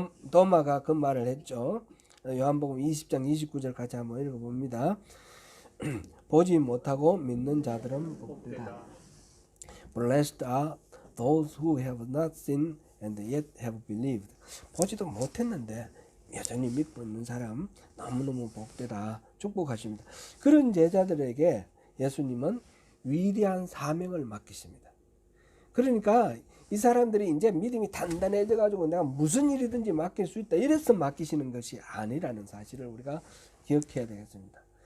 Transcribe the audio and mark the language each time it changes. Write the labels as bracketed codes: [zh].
[ko] 도마가 그 말을 했죠. 요한복음 20장 29절 같이 한번 읽어봅니다. 보지 못하고 믿는 자들은 복되다. [en] Blessed are those who have not seen and yet have believed. [ko] 보지도 못했는데 여전히 믿고 있는 사람 너무너무 복되다, 축복하십니다. 그런 제자들에게 예수님은 위대한 사명을 맡기십니다. 그러니까 이 사람들이 이제 믿음이 단단해져 가지고 내가 무슨 일이든지 맡길 수 있다, 이래서 맡기시는 것이 아니라는 사실을 우리가 기억해야 되겠습니다.